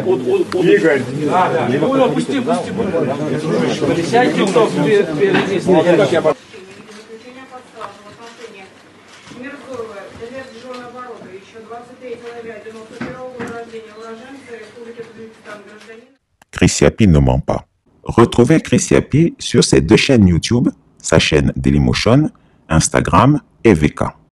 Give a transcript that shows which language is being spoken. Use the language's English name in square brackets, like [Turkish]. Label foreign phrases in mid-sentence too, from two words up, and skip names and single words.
[Russian] Игорь. Да. Пусти. Сядьте, кто впереди стоит. Мирзоева, Демир оборота, еще 23 ноября 91 года рождения, уроженца Республики Таджикистан, гражданин. [French] Chris ne ment pas. Retrouvez Chris sur ses deux chaînes YouTube, sa chaîne Dailymotion, Instagram et VK.